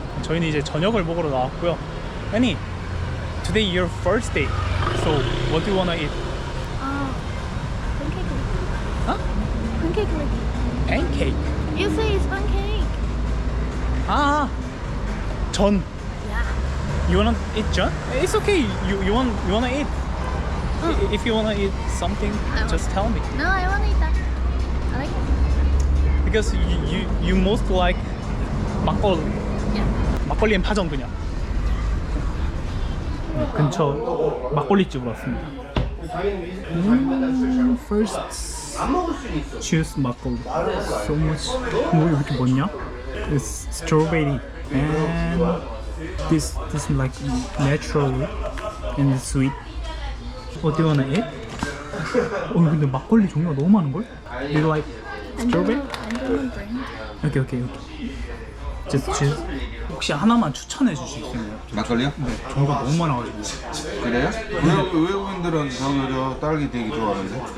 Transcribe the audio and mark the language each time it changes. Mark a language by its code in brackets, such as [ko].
[ko] 저희는 이제 저녁을 먹으러 나왔고요. [en] Annie, today your first day. So what do you wanna eat? Pancake. Huh? Pancake. Pancake. You say it's pancake. [ko] 아, 전. [en] Yeah. You wanna eat 전? It's okay. You wanna eat? If you wanna eat something, just tell me. No, I wanna eat that. I like it. Because you most like 막걸리. Yeah. [ko] 막걸리엔 파전 그냥. 근처 막걸리집으로 왔습니다. [en] First choose 막걸리. So much. [ko] 뭐 이렇게 뭐냐? [en] It's strawberry and this like natural and sweet. What do you wanna eat? [ko] 근데 막걸리 종류가 너무 많은 걸? [en] Do you like strawberry? I don't know brand. 오케이. Just choose. [ko] 혹시 하나만 추천해 주실 수 있나요? 막걸리요? 네, 종류가 너무 많아가지고. 그래요? 외국인들은 저 딸기 되게 좋아하는데.